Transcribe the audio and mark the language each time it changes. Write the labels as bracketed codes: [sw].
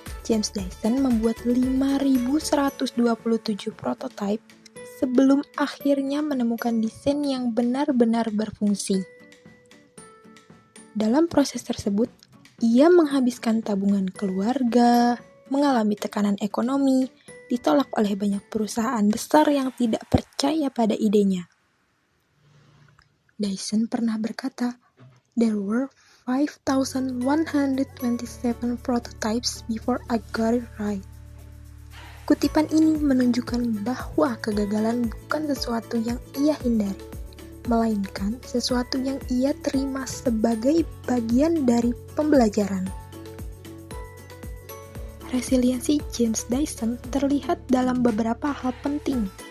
[id] James Dyson membuat 5.127 prototipe sebelum akhirnya menemukan desain yang benar-benar berfungsi. Dalam proses tersebut, ia menghabiskan tabungan keluarga, mengalami tekanan ekonomi, ditolak oleh banyak perusahaan besar yang tidak percaya pada idenya. Dyson pernah berkata, [en] "There were 5,127 prototypes before I got it right." [id] Kutipan ini menunjukkan bahwa kegagalan bukan sesuatu yang ia hindari, melainkan sesuatu yang ia terima sebagai bagian dari pembelajaran. Resiliensi James Dyson terlihat dalam beberapa hal penting.